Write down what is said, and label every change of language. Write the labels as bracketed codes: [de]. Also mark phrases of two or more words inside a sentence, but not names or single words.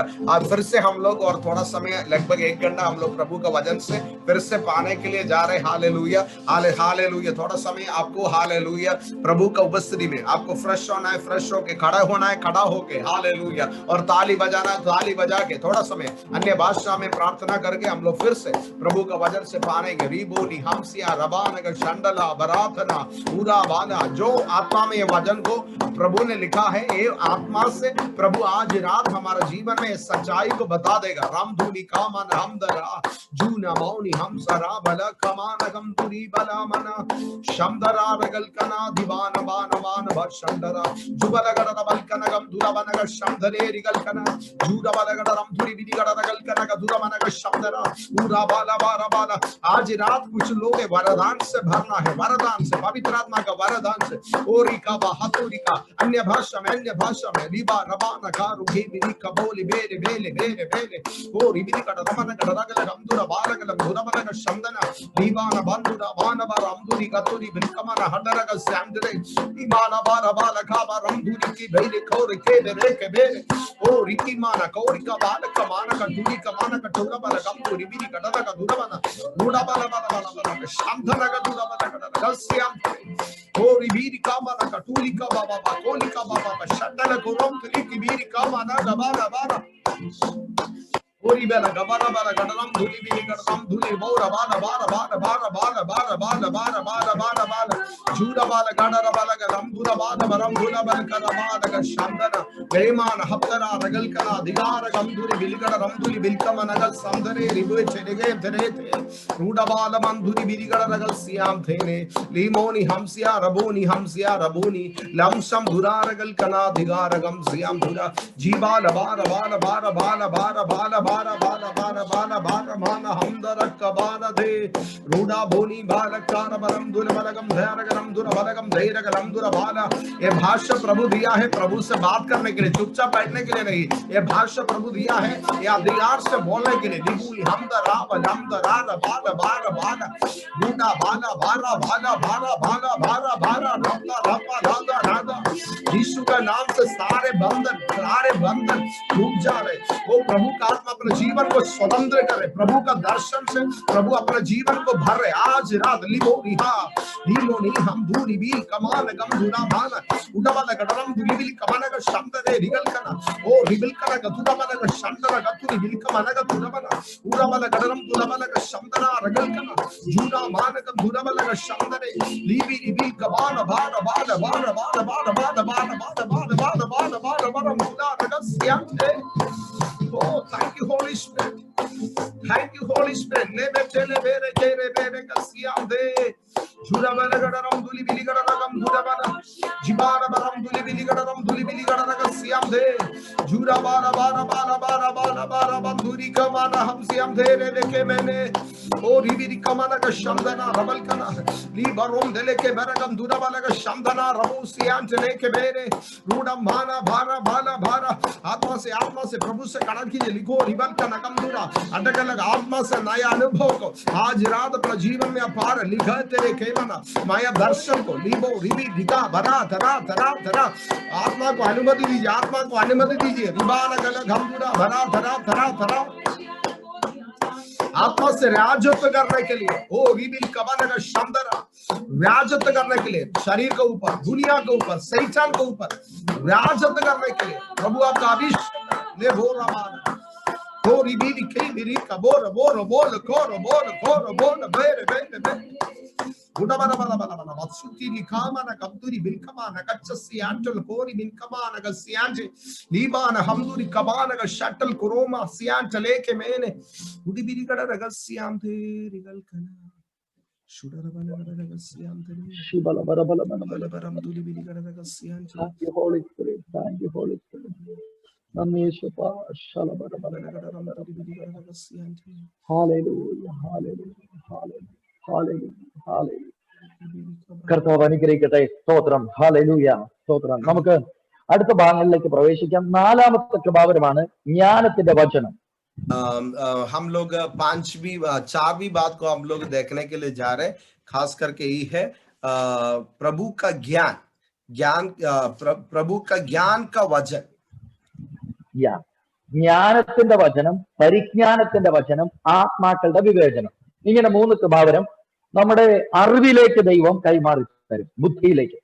[hi] आज फिर से हम लोग और थोड़ा समय, लगभग 1 घंटा हम लोग प्रभु का वचन से फिर से पाने के लिए जा रहे हैं। हालेलुया। हालेलुया। थोड़ा समय आपको, हालेलुया, प्रभु का उपस्थिति में आपको फ्रेश होना है, फ्रेश होके खड़ा होना है, खड़ा होके, हालेलुया, और ताली बजाना है, ताली बजा के थोड़ा समय अन्य भाषा में प्रार्थना करके हम लोग फिर से प्रभु का वचन से पाएंगे। रिबोनी हमसिया रबानग शंडला बरातना पूरा बाना। जो आत्मा में ये वचन को प्रभु ने लिखा है, ये आत्मा से प्रभु आज रात हमारा जीवन में सच्चाई को बता देगा। रामधुनी कामन हमदरा जूना मौनी हम सरा बला कमान गम तुरी बला मना शमदरा रगल कना दीवान बान बान भशंडरा जुबला गड़ बल कनगम दुरा बनग शमदरे रिगल कना जूरा बला गड़ रम तुरी बिदी गड़ रगल कना दुरा बनग शमदरा पूरा बाला बारा बाला। आज रात कुछ लोग वरदान से भरना है, वरदान से, पवित्र आत्मा का वरदान से। ओरिका बहातुरिका अन्य भाषा में रिबा रबा नगारु हे मिरी कबोली बेले बेले बेले बेले ओ रिबिनी कट रमन कट रगल गमदुरा बालगल दुरमन शंदना दीवाना बंदुरा वाना बार अमदुरी कतुरी बिलकमना हडरग सैंदरे दीवाना बार बाल खाबा रमदुरी की बेले खोर के दे के बेले ओ रिकी माना कोरिका बाल कमाना कटुरी कमाना कटुरा बाल गमदुरी बिनी कट रगल दुरमना रूडा बाल बाल शंदना कटुरा बाल कट रगल ओ रिबीरी कामना कटुरी का बाबा कोली का बाबा शटल कोरम तुली की बीरी कामना गबाना बारा ओरी बेला गबाना बारा गडरम धुली बीरी गडरम धुली बोरा बारा बारा बारा बारा बारा बारा बारा बारा बारा बारा बारा जूरा बाला गाडरा बाला गरम दुरा बारा बरम दुला बल करा बारा ग शंदना बेमान हप्तरा रगल कना दिगार गमदुरी बिलगड रमदुली बिलकम नगल संदरे रिबे चलेगे धरे थे रूडा बाला मंदुरी बिलगड रगल सियाम थेने लीमोनी हमसिया रबोनी लमसम दुरा रगल कना दिगार गम सियाम दुरा जीबाल बारा बारा बारा बारा बारा बारा बारा बारा बारा बारा बारा माना हमदर कबाना दे रूडा बोनी बालकार बरम दुल बलगम धैर्यगरम दुर बलगम धैर्यगरम दुर बाला। ये भाषा प्रभु दिया है प्रभु से बात करने के लिए, चुपचाप बैठने के लिए नहीं। ये भाषा प्रभु दिया है या अधिकार से बोलने के लिए। निबूली हमदरा बलमदरा बाला बारा बाला रूडा बाला बारा बाला बारा बाला बारा बारा रपा रपा राधा राधा। यीशु का नाम से सारे बंधन टूट जा रहे। वो प्रभु का आत्मा अपने जीवन को स्वतंत्र करे, प्रभु का दर्शन से प्रभु अपने जीवन को भर रहे। आज रात लिबोनी हम दूरी बील कमान गम दुना भाना उडवाला गडरम दुली बिल कमान का शब्द रे रिगल कना ओ रिगल कना गदुरा वाला का शब्द रा गतुरी बिल कमान का दुना वाला उडा वाला गडरम दुना वाला का शब्द रा रगल कना जूना मान का दुना वाला का शब्द रे लीबी बिल कमान बार बार बार बार बार बार बार बार बार बार बार बार बार मुदा रगल सियाते। [en] Oh, thank you, Holy Spirit. Thank you, Holy Spirit. Lebe tele bere kere bere kasiyande. Jura bala gadaram duli bili gadaram jura bala. Jibara baram duli bili gadaram kasiyande. Jura bala bala bala bala bala bala banduri kamana ham siyande leke mene. O ribiri kamana ka shamdana rabal kana. Li barom dele ke baragam dura bala ka shamdana rabu siyante leke bere. Rudam bana bhara bala bhara. [hi] आत्मा से प्रभु से कनेक्ट कीजिए। लिखो रिबन का नकम दूरा अटक अलग आत्मा से नया अनुभव को आज रात अपने जीवन में अपार लिखा तेरे केवना माया दर्शन को लिबो रिबी दिखा भरा धरा धरा धरा। आत्मा को अनुमति दीजिए, आत्मा को अनुमति दीजिए। रिबान अलग हम दूरा भरा धरा धरा धरा। आत्मा से राजत्व करने के लिए ओ रिबिल कमान का शंदरा राजत्व करने के लिए शरीर के ऊपर, दुनिया के ऊपर, शैतान के ऊपर राजत्व करने के लिए प्रभु आपका अभिषेक ले बोल रहा तो रिबिल के मेरी कबोर बोल बोल कोर बोल कोर बोल बेरे बेरे बेरे उड़ा बना बना बना बना मत्सुती लिखामा ना कब्दुरी बिलकमा ना कच्चसी आंचल कोरी बिलकमा ना गसियांचे लीबा ना हमदुरी कबा ना शटल कोरोमा सियांचले के मैंने उड़ी बिरी कड़ा रगसियाम थे रिगल कना शुडरा बना रगसियाम थे शिबला बरा बला बना बला बरा हमदुरी बिरी कड़ा रगसियाम। [en] Thank you Holy Spirit, thank you Holy Spirit. नमेशपा शाला बरा बला कड़ा हमदुरी बिरी कड़ा रगसियाम थे। Hallelujah, hallelujah, hallelujah. [ml] കർത്താവ് അനുഗ്രഹിക്കട്ടെ. സ്തോത്രം. ഹല്ലേലൂയ. സ്തോത്രം. നമുക്ക് അടുത്ത ഭാഗങ്ങളിലേക്ക് പ്രവേശിക്കാം. നാലാമത്തെ കൃപാവരമാണ് ജ്ഞാനത്തിന്റെ വചനം. [hi] हम लोग चारवीं बात को हम लोग देखने के लिए जा रहे हैं, खास करके यही है प्रभु का प्रभु का ज्ञान का वचन। [ml] ജ്ഞാനത്തിന്റെ വചനം, പരിജ്ഞാനത്തിന്റെ വചനം, ആത്മാക്കളുടെ വിവേചനം, ഇങ്ങനെ 3 കൃപാവരം നമ്മുടെ അറിവിലേക്ക് ദൈവം കൈമാറി തരും, ബുദ്ധിയിലേക്ക്.